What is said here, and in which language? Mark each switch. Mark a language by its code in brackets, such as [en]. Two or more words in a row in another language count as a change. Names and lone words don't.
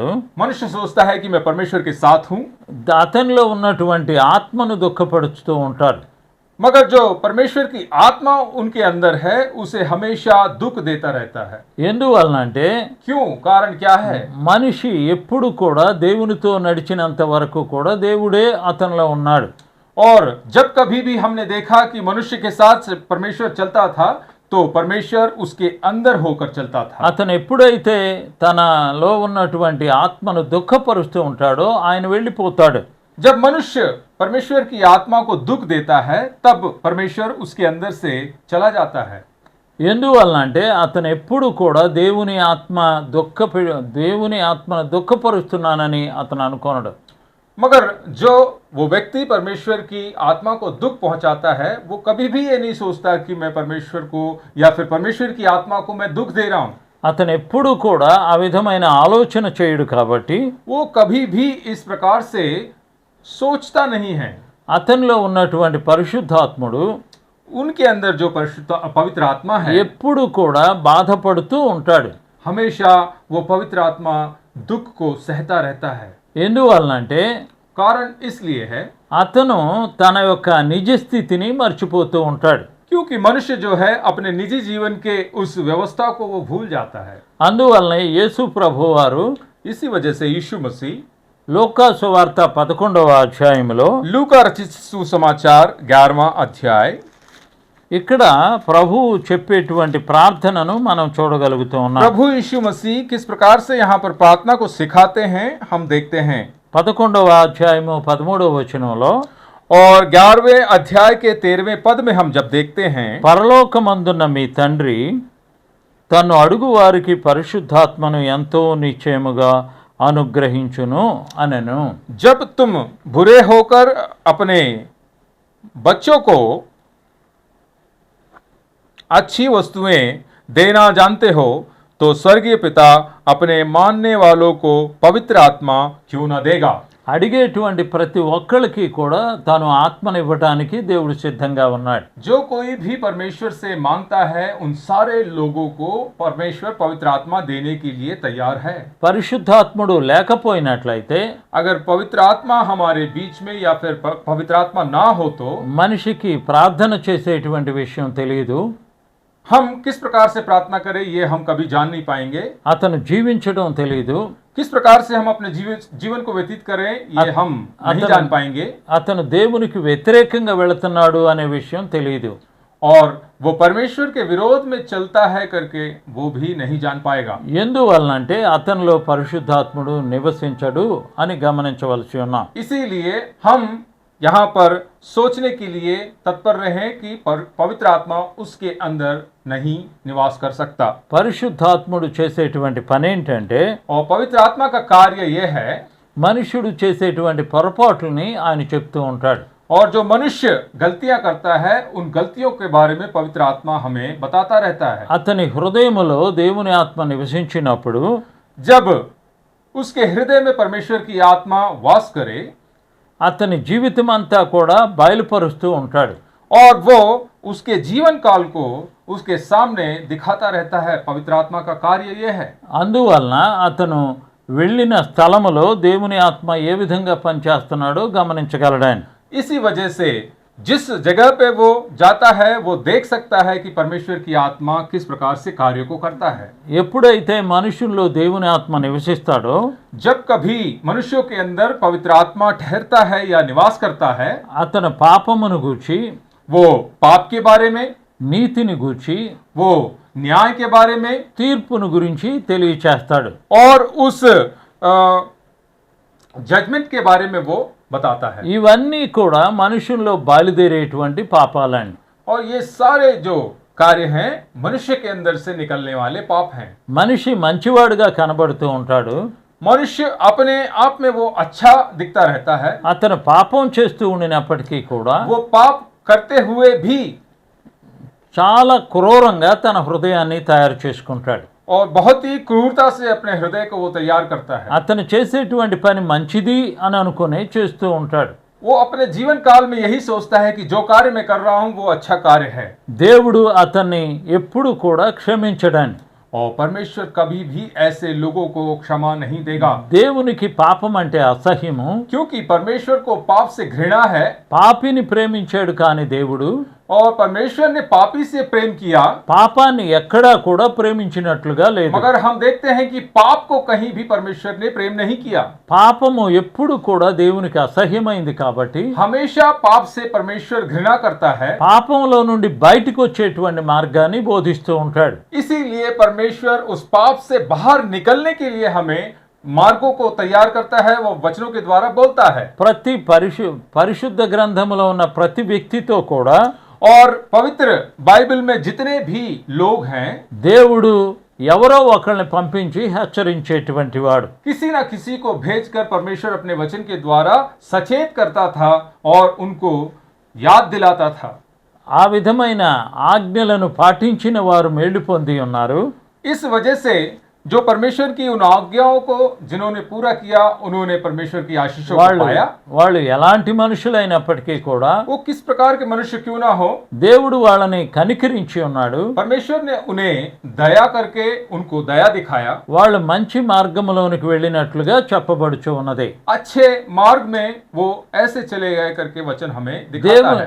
[hi] मनुष्य सोचता है कि मैं परमेश्वर के साथ हूं, [te] అతనిలో ఉన్నటువంటి ఆత్మను దుఃఖపరుస్తూ ఉంటాడు. [hi] मगर जो परमेश्वर की आत्मा उनके अंदर है उसे हमेशा दुख देता रहता है। [te] ఎందువలనంటే [hi] क्यों? कारण क्या है? [te] మనిషి ఎప్పుడు కూడా దేవునితో నడిచినంత వరకు కూడా దేవుడే అతనిలో ఉన్నాడు. [hi] और जब कभी भी हमने देखा कि मनुष्य के साथ परमेश्वर चलता था तो परमेश्वर उसके अंदर होकर चलता था। [te] అతను ఎప్పుడైతే తనలో ఉన్నటువంటి ఆత్మను దుఃఖపరుస్తూ ఉంటాడో ఆయన వెళ్ళిపోతాడు. [hi] जब मनुष्य परमेश्वर की आत्मा को दुख देता है तब परमेश्वर उसके अंदर से चला जाता है। [te] ఎందువలనంటే అతను ఎప్పుడు కూడా దేవుని ఆత్మను దుఃఖపరుస్తున్నానని అతను అనుకోనడు. [hi] मगर जो वो व्यक्ति परमेश्वर की आत्मा को दुख पहुंचाता है वो कभी भी ये नहीं सोचता कि मैं परमेश्वर को या फिर परमेश्वर की आत्मा को मैं दुख दे रहा हूं। [te] అతను ఎప్పుడు కూడా ఆ విధమైన ఆలోచన చేయడు కాబట్టి [hi] वो कभी भी इस प्रकार से सोचता नहीं है। [te] అతనిలో ఉన్నటువంటి పరిశుద్ధాత్ముడు [hi] उनके अंदर जो पवित्र आत्मा है [te] ఎప్పుడు కూడా బాధపడుతూ ఉంటాడు. [hi] हमेशा वो पवित्र आत्मा दुख को सहता रहता है। [te] ఎందువలనంటే [hi] कारण इसलिए है [te] అతను తన యొక్క నిజ స్థితిని మర్చిపోతూ ఉంటాడు. [hi] क्योंकि मनुष्य जो है अपने निजी जीवन के उस व्यवस्था को वो भूल जाता है। [te] అందువలనే యేసు ప్రభువారు [hi] इसी वजह से यीशु मसीह [te] లూకా సువార్త 11వ అధ్యాయంలో [hi] लूका रचित सुसमाचार 11वां अध्याय [te] ఇక్కడ ప్రభువు చెప్పేటువంటి ప్రార్థనను మనం చూడగలుగుతూ ఉన్నాం. [hi] प्रभु यीशु मसीह किस प्रकार से यहाँ पर प्रार्थना को सिखाते हैं हम देखते हैं। [te] 11వ అధ్యాయము 13వ వచనంలో [hi] और 11वें अध्याय के 13वें पद में हम जब देखते हैं [te] పరలోకమందున్న మీ తండ్రి తను అడుగు వారికి పరిశుద్ధాత్మను ఎంతో నిశ్చయముగా అనుగ్రహించును అనెను. [hi] जब तुम बुरे होकर अपने बच्चों को अच्छी वस्तुएं देना जानते हो तो स्वर्गीय पिता अपने मानने वालों को पवित्र आत्मा क्यों न देगा। [te] అడిగేటువంటి ప్రతి ఒక్కరికి కూడా తాను ఆత్మను ఇవ్వటానికి దేవుడు సిద్ధంగా ఉన్నాడు. [hi] जो कोई भी परमेश्वर से मांगता है उन सारे लोगों को परमेश्वर पवित्र आत्मा देने के लिए तैयार है। [te] పరిశుద్ధాత్ముడు లేకపోయినట్లయితే [hi] अगर पवित्र आत्मा हमारे बीच में या फिर पवित्र आत्मा ना हो तो [te] మనిషికి ప్రార్థన చేసేటువంటి విషయం తెలియదు. [hi] हम किस प्रकार से प्रार्थना करें ये हम कभी जान नहीं पाएंगे। [te] అతను జీవించడం తెలియదు. [hi] किस प्रकार से हम अपने जीवन को व्यतीत करें ये हम नहीं जान पाएंगे। [te] అతను దేవునికి వ్యతిరేకంగా వెళుతున్నాడు అనే విషయం తెలియదు. [hi] और वो परमेश्वर के विरोध में चलता है करके वो भी नहीं जान पाएगा। [te] ఎందువలనంటే అతనిలో పరిశుద్ధాత్ముడు నివసించడు అని గమనించవలసి ఉన్నాం. [hi] इसीलिए हम यहाँ पर सोचने के लिए तत्पर रहें कि पवित्र आत्मा उसके अंदर नहीं निवास कर सकता। [te] పరిశుద్ధాత్ముడు చేసేటువంటి పని ఏంటంటే [hi] और पवित्र आत्मा का कार्य यह है [te] మనుషుడు చేసేటువంటి పొరపాట్లని ఆయన చెప్తూ ఉంటాడు. [hi] और जो मनुष्य गलतियां करता है उन गलतियों के बारे में पवित्र आत्मा हमें बताता रहता है। [te] అతని హృదయములో దేవుని ఆత్మ నివసించినప్పుడు [hi] जब उसके हृदय में परमेश्वर की आत्मा वास करे [te] అతని జీవితం అంతా కూడా బయలుపరుస్తూ ఉంటాడు. [hi] और वो उसके जीवन काल को उसके सामने दिखाता रहता है। पवित्र आत्मा का कार्य यह है। [te] అందువలన అతను వెళ్ళిన స్థలములో దేవుని ఆత్మ ఏ విధంగా పనిచేస్తున్నాడో గమనించగలడాన్ని. [hi] इसी वजह से जिस जगह पे वो जाता है वो देख सकता है कि परमेश्वर की आत्मा किस प्रकार से कार्य को करता है। [te] ఎప్పుడైతే మనుషుల్లో దేవుని ఆత్మ నివసిస్తాడో [hi] जब कभी मनुष्यों के अंदर पवित्र आत्मा ठहरता है या निवास करता है [te] అతను పాపమును గూర్చి [hi] वो पाप के बारे में, [te] నీతిని గూర్చి [hi] वो न्याय के बारे में [te] తీర్పును గురించి తెలియచేస్తాడు. [hi] और उस जजमेंट के बारे में वो बताता है। [te] ఇవన్నీ కూడా మనుషుల్లో బయలుదేరేటువంటి పాపాలండి. [hi] और ये सारे जो कार्य हैं मनुष्य के अंदर से निकलने वाले पाप हैं। [te] మనిషి మంచివాడుగా కనబడుతూ ఉంటాడు. [hi] मनुष्य अपने आप में वो अच्छा दिखता रहता है। [te] అతను పాపం చేస్తూ ఉండినప్పటికీ కూడా [hi] वो पाप करते हुए भी [te] చాలా క్రూరంగా తన హృదయాన్ని తయారు చేసుకుంటాడు. [hi] और बहुत ही क्रूरता से अपने हृदय को वो तैयार करता है। [te] అతను చేసేటువంటి పని మంచిది అని అనుకునే చేస్తూ ఉంటాడు. [hi] वो अपने जीवन काल में यही सोचता है कि जो कार्य मैं कर रहा हूं वो अच्छा कार्य है। [te] దేవుడు అతన్ని ఎప్పుడు కూడా క్షమించడాన్ని, [hi] और परमेश्वर कभी भी ऐसे लोगों को क्षमा नहीं देगा, [te] దేవునికి పాపం అంటే అసహ్యము. [hi] क्योंकि परमेश्वर को पाप से घृणा है। [te] పాపిని ప్రేమించాడు కానీ దేవుడు [hi] और परमेश्वर ने पापी से प्रेम किया, [te] పాపాన్ని ఎక్కడా కూడా ప్రేమించినట్లుగా లేదు. [hi] मगर हम देखते हैं कि पाप को कहीं भी परमेश्वर ने प्रेम नहीं किया। [te] పాపము ఎప్పుడు కూడా దేవునికి అసహ్యమైంది కాబట్టి [hi] हमेशा पाप से परमेश्वर घृणा करता है, [te] పాపంలో నుండి బయటికి వచ్చేటువంటి మార్గాన్ని బోధిస్తూ ఉంటాడు. [hi] इसीलिए परमेश्वर उस पाप से बाहर निकलने के लिए हमें मार्गों को तैयार करता है, वो वचनों के द्वारा बोलता है। [te] ప్రతి పరిశుద్ధ గ్రంథములో ఉన్న ప్రతి వ్యక్తితో కూడా [hi] और पवित्र बाइबल में जितने भी लोग हैं, [te] దేవుడు ఎవరో ఒకరిని పంపించి హెచ్చరించేటువంటి వాడు. [hi] किसी ना किसी को भेजकर परमेश्वर अपने वचन के द्वारा सचेत करता था और उनको याद दिलाता था। [te] ఆ విధమైన ఆజ్ఞలను పాటించిన వారు మేలు పొంది ఉన్నారు. [hi] इस वजह से जो परमेश्वर की उन आज्ञाओं को जिन्होंने पूरा किया, उन्होंने परमेश्वर की आशीषों को पाया। [te] వాళ్ళు ఎలాంటి మనుషులైనప్పటికీ కూడా [hi] वो किस प्रकार के मनुष्य क्यों ना हो, [te] దేవుడు వాళ్ళని కనికరించి ఉన్నాడు. [hi] परमेश्वर ने उन्हें दया करके उनको दया दिखाया, [te] వాళ్ళు మంచి మార్గంలోనికి వెళ్ళినట్లుగా చెప్పబడుచు ఉన్నది. [hi] अच्छे मार्ग में वो ऐसे चले गए करके वचन हमें दिखाता है।